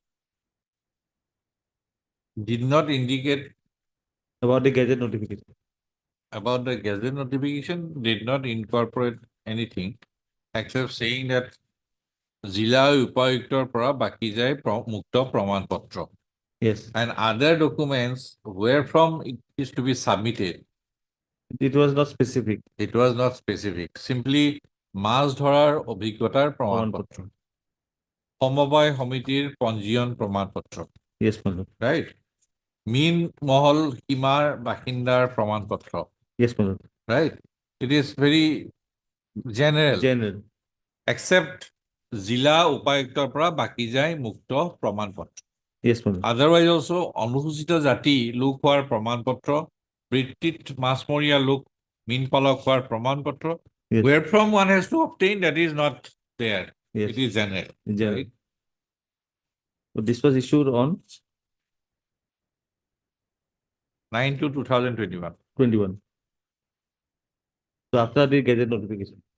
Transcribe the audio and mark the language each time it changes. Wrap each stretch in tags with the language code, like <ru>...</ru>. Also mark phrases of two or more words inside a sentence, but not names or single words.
<en>did not indicate About the gazette notification. about the gazette notification, did not incorporate anything except saying that</en> <as>জিলা উপায়ুক্তৰ পৰা বাকি যায় মুক্ত প্ৰমাণ পত্ৰ.</as> <en>Yes, And other documents where from it is to be submitted, it was not specific. it was not specific. Simply</en> <as>মাছ ধৰাৰ অভিজ্ঞতাৰ প্ৰমাণ পত্ৰ,</as> <en>সমবায় সমিতিৰ পঞ্জীয়ন প্ৰমাণ পত্ৰ, Yes, my lord. right?</en> <as>মীন মহল সীমাৰ বাসিন্দাৰ প্ৰমাণ পত্ৰ,</as> <en>Yes, my lord. right? It is very general. General.</en> <as>Except জিলা উপায়ুক্তৰ পৰা বাকি যায় মুক্ত প্ৰমাণ পত্ৰ.</as> <en>Yes, my lord. Otherwise also</en> <as>অনুসূচিত জাতি লোক হোৱাৰ প্ৰমাণ পত্ৰ, বৃত্তিত মাছমৰীয়া লোক মীন পালক হোৱাৰ প্রমাণ পত্র,</as> <en>Yes. where from one has to obtain, that is not there. Yes. It is general. General. Right? So this was issued on 9/2/2021. 21. So after the gazette notification.</en>